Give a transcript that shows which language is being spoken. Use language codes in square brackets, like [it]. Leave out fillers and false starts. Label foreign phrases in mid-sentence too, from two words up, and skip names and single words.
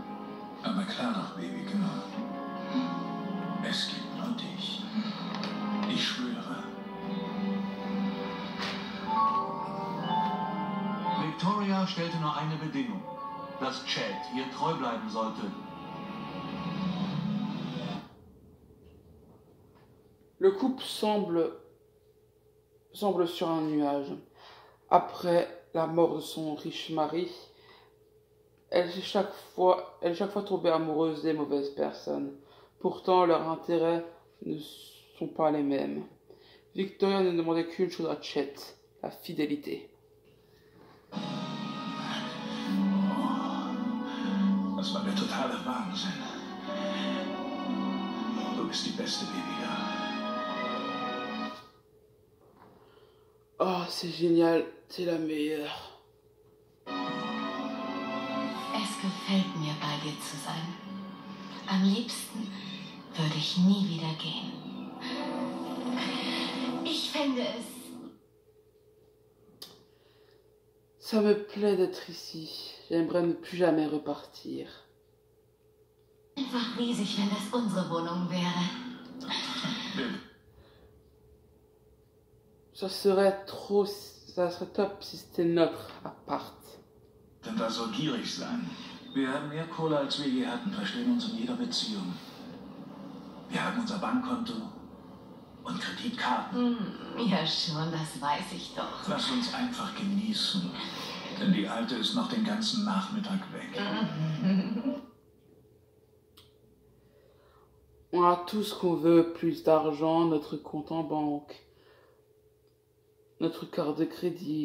[de] Aber klar doch, [en] Baby Girl. [de] Es gibt nur dich. Ich schwöre. Victoria stellte nur eine Bedingung, dass Chad ihr treu bleiben sollte. [fr] Le couple semble sur un nuage. Après la mort de son riche mari, elle est chaque fois tombée amoureuse des mauvaises personnes. Pourtant, leurs intérêts ne sont pas les mêmes. Victoria ne demandait qu'une chose à Chet, la fidélité. [de] Das war der totale Wahnsinn. Du bist die beste, [en] Baby Girl. [fr] Oh, c'est génial, c'est la meilleure. [de] Es gefällt mir, bei dir zu sein. Am liebsten würde ich nie wieder gehen. Ich fände es... [fr] Ça me plaît d'être ici. J'aimerais ne plus jamais repartir. [de] Einfach riesig, wenn das unsere Wohnung wäre. [fr] Ça serait top si c'était notre appart. [de] Denn da soll gierig sein. Wir haben mehr Kohle, als wir je hatten, verstehen uns in jeder Beziehung. Wir haben unser Bankkonto und Kreditkarten. Ja schon, das weiß ich doch. Lass uns einfach genießen. Denn die Alte ist noch den ganzen Nachmittag weg. [fr] On a tout ce qu'on veut, plus d'argent, notre compte en banque, notre carte de crédit.